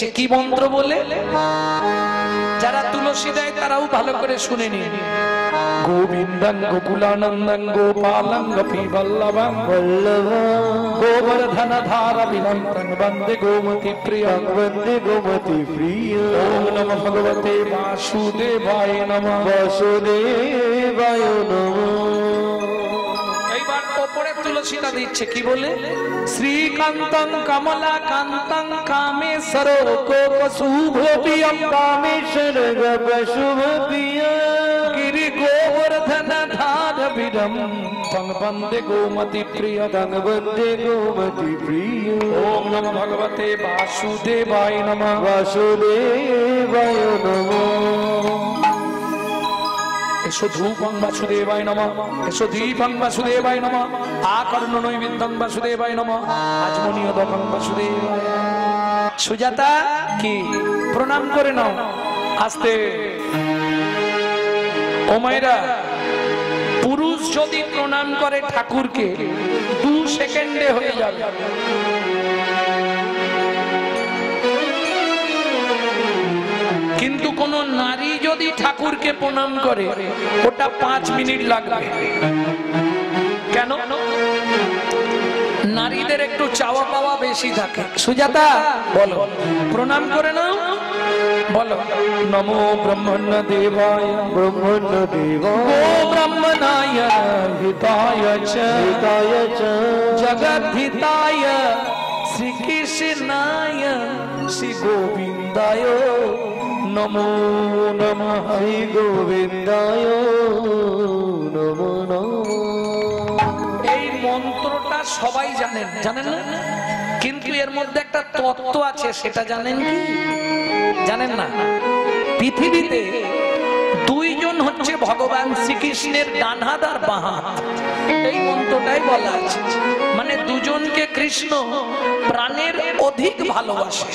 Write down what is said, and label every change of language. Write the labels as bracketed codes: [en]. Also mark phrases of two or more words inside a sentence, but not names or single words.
[bn] কি মন্ত্র বলে? যারা তুলসী দেয় তারাও ভালো করে শুনে নিন। [sa] গোবিন্দং গোকুলানন্দং গোপালং গোপীবল্লভং গোবর্ধন ধারা বিনন্দং বন্দে গোমতি প্রিয়ং বন্দে গোমতি প্রিয়। ওম নমঃ ভগবতে বাসুদেবায় নমঃ, বাসুদেবায় নমঃ। [bn] এইবার ওপরে তুলসীটা দিচ্ছে কি বলে? [sa] শ্রীকান্তং কমলা কান্তং কামেশ্বর গোপ শুভ প্রিয়ম कामेश्वर गप शुभ प्रिय गिरि गोवर्धन धार विरम तং वंदे गोमति प्रिय तंग वंदे गोमति प्रिय ओम नमो भगवते वासुदेवाय नमः वासुदेवाय नमः एषो धूपं वासुदेवाय नमः एषो दीपं वासुदेवाय नमः आकर्ण नैवेद्यं वासुदेवाय नमः आचमनीयदकं वासुदेवाय। [bn] সুজাতা কি প্রণাম করে নাও আস্তে। ও মায়রা পুরুষ যদি প্রণাম করে ঠাকুরকে 2 সেকেন্ডে হয়ে যাবে, কিন্তু কোন নারী যদি ঠাকুরকে প্রণাম করে ওটা 5 মিনিট লাগবে। কেন? নারীদের একটু চাওয়া পাওয়া বেশি থাকে। সুজাতা বলো, প্রণাম করে নাও, বলো [sa] নমো ব্রহ্মণ্য দেবায় ब्रह्मण्य देवाय গো ব্রহ্মণায় হিতায় চ हिताय च জগদ্ধিতায় শ্রীকৃষ্ণায় শ্রী গোবিন্দায় নমো নমঃ। श्री गोविन्दाय नमो नमः। [bn] এই মন্ত্রটা সবাই জানেন, জানেন না? কিন্তু এর মধ্যে একটা তত্ত্ব আছে, সেটা জানেন কি? জানেন না? পৃথিবীতে দুইজন হচ্ছে ভগবান শ্রীকৃষ্ণের ডান হাত আর বাঁ হাত। এই মন্ত্রটাই বলা আছে, মানে দুজনকে কৃষ্ণ প্রাণের অধিক ভালোবাসে।